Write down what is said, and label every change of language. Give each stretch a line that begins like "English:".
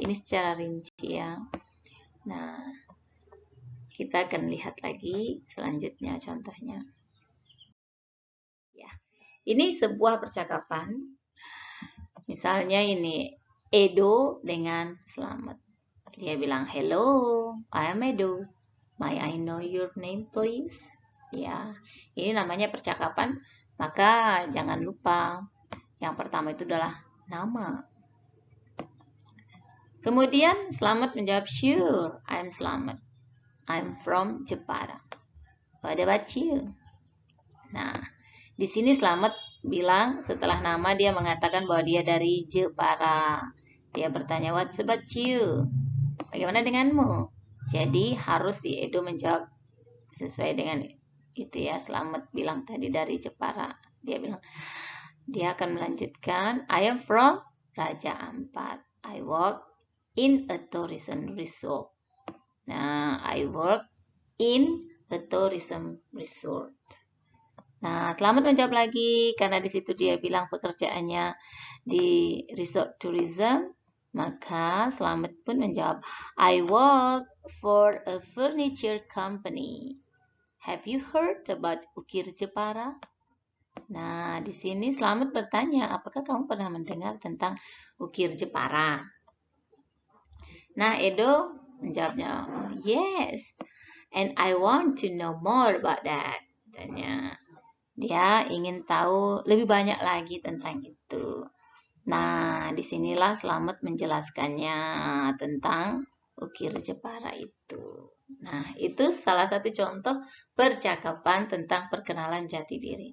Indonesian: Ini secara rinci ya. Nah, kita akan lihat lagi selanjutnya contohnya. Ya, ini sebuah percakapan. Misalnya ini Edo dengan Slamet. Dia bilang,
English: "Hello, I am Edo. May I know your name, please?"
Indonesian: Ya, ini namanya percakapan. Maka jangan lupa yang pertama itu adalah nama. Kemudian Slamet menjawab,
English: "Sure, I'm Slamet. I'm from Jepara. What about you?"
Indonesian: Nah, di sini Slamet bilang setelah nama dia mengatakan bahwa dia dari Jepara. Dia bertanya,
English: "What's about you?"
Indonesian: Bagaimana denganmu? Jadi harus si Edo menjawab sesuai dengan itu ya. Slamet bilang tadi dari Jepara. Dia akan melanjutkan,
English: "I am from Raja Ampat. I work in a tourism resort." Nah, I work in a tourism resort.
Indonesian: Nah, Slamet menjawab lagi karena di situ dia bilang pekerjaannya di resort tourism, maka Slamet pun menjawab,
English: "I work for a furniture company. Have you heard about Ukir Jepara?"
Indonesian: Nah, di sini Slamet bertanya, "Apakah kamu pernah mendengar tentang Ukir Jepara?" Nah, Edo menjawabnya,
English: "Oh, yes, and I want to know more about that."
Indonesian: Tanya. Dia ingin tahu lebih banyak lagi tentang itu. Nah, disinilah Slamet menjelaskannya tentang Ukir Jepara itu. Nah, itu salah satu contoh percakapan tentang perkenalan jati diri.